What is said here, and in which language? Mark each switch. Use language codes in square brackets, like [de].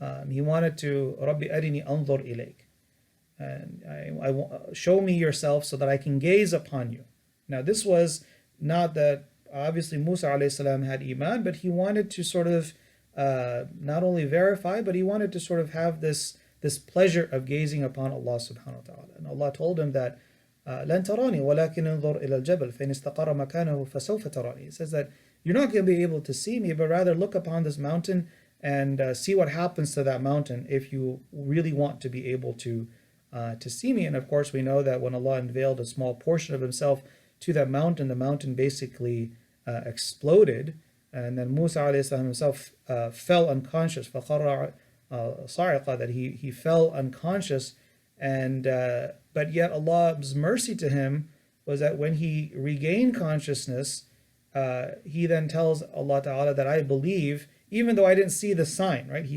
[en] He wanted to, [ar] Rabbi arini anzur ilayk. [en] And show me yourself so that I can gaze upon you. Now this was not that, obviously Musa alayhi salam had iman, but he wanted to sort of not only verify, but he wanted to sort of have this pleasure of gazing upon Allah subhanahu wa ta'ala. And Allah told him that [ar] لن تراني ولكن انظر إلى الجبل فإن استقر مكانه فسوف تراني. [en] He says that you're not going to be able to see me, but rather look upon this mountain and see what happens to that mountain if you really want to be able to see me. And of course we know that when Allah unveiled a small portion of himself to that mountain, the mountain basically exploded, and then Musa alayhi salam himself fell unconscious, [ar] فَخَرَّ صَاعِقًا, [en] that he fell unconscious, and but yet Allah's mercy to him was that when he regained consciousness, he then tells Allah Ta'ala that I believe, even though I didn't see the sign, right?